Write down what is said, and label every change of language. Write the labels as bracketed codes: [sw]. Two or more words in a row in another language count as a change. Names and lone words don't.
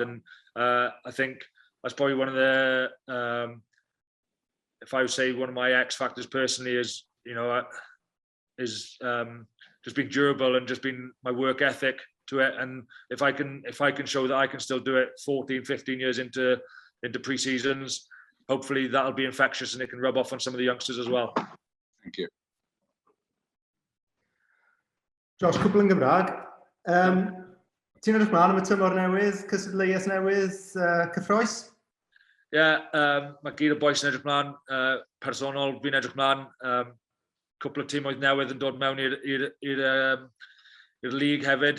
[en] And I think that's probably one of the, if I would say one of my X factors personally is, just being durable and just being my work ethic to it. And if I can show that I can still do it 14, 15 years into pre-seasons, hopefully that'll be infectious and it can rub off on some of the youngsters as well. Thank you. [cy] Josh, cwbl yn Gymraeg. Ti'n edrych mlaen am y tymor newydd, cystadleuaeth newydd, cyffroes? Mae gyd o boes yn edrych mlaen. Personol, fi'n edrych mlaen. Cwpl o tîmoedd newydd yn dod mewn i'r lig hefyd.